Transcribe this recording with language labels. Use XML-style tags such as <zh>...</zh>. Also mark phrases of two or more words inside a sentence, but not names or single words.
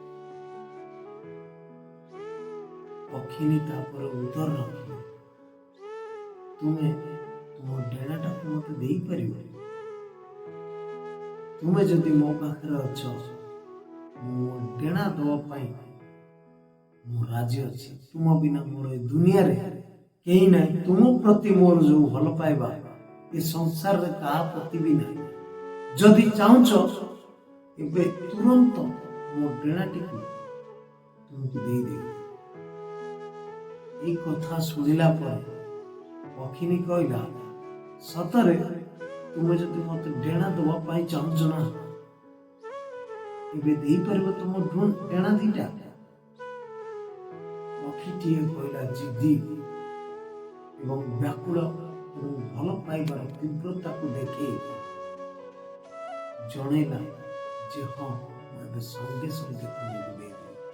<or>ପକ୍ଷିଣୀ ତାପର ଉତ୍ତର ରଖିବା ତୁମେ ତୁମ ଡେଣାଟା କୁ ମତେ ଦେଇ ପାରିବ ତୁମେ ଯଦି ମୋ ପାଖରେ ଅଛ ମୋ ଡେଣା ଦବା ପାଇଁ ମୁଁ ରାଜି ଅଛି। ତୁମ ବିନା ମୋର ଦୁନିଆ ରେ କେହି ନାହିଁ ତୁମ ପ୍ରତି ମୋର ଯେ ଭଲ ପାଇବା ଏ ସଂସାର ରେ କା ପ୍ରତି ଭି ନାହିଁ ଯଦି ଚାହୁଁଛ ଏବେ ତୁରନ୍ତ ମୋ ଡେଣାଟି କୁ ତୁମକୁ ଦେଇ ଦେ। ଏ କଥା ଶୁଣିଲା ପର ପକ୍ଷିଣୀ କହିଲା ସତରେ ତୁମେ ଯଦି ମତେ ଡେଣା ଦେବା ପାଇଁ ଚାହୁଁଛ ନା, ଏବେ ଦେଇପାରିବ ତୁମ ଡେଣା ଦିଟା? ପକ୍ଷୀଟିଏ କହିଲା ଜିଦ୍ଦି ଏବଂ ବ୍ୟାକୁଳ ଏବଂ ଭଲ ପାଇବାର ତୀବ୍ରତାକୁ ଦେଖେଇ ଜଣେଇଲା ଯେ ହଁ, ମୁଁ ଏବେ ସଙ୍ଗେ ସଙ୍ଗେ ତୁମକୁ ଦେଇଦେବି।</or>